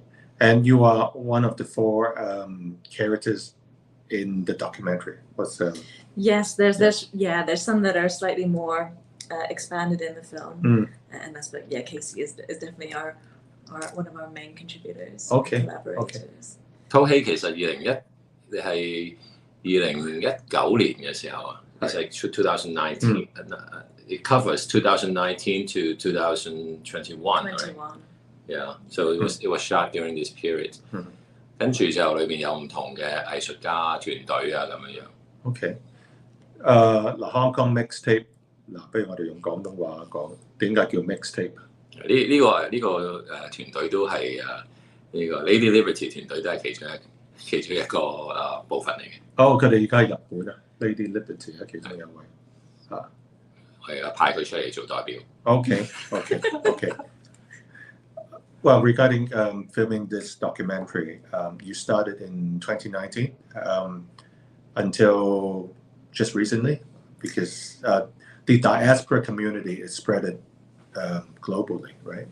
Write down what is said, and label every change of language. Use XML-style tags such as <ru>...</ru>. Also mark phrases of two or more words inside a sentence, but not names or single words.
<en>And you are one of the 4 characters in the documentary. Yes, there's some that are slightly more expanded in the film, and that's what Casey is definitely our one of our main contributors. Okay. Collaborators.</en> <yue>套戲其實係2019年嘅時候啊。</yue> <en>It's like 2019. It covers 2019 to 2021. Right? Yeah. So it was shot during this period.</en> <yue>跟住就裏邊有唔同嘅藝術家團隊啊咁樣樣。 Okay. Hong Kong Mixtape 不如我哋用廣東話講，點解叫 Mixtape？呢個團隊都係呢個 Lady Liberty 團隊都係其中一個部分嚟嘅。佢哋而家喺日本啊。Lady Liberty 其中一位係啊，派佢出嚟做代表。</yue> <en>Okay. Well, regarding filming this documentary, you started in 2019 until just recently, because the diaspora community is spread globally, right?</en>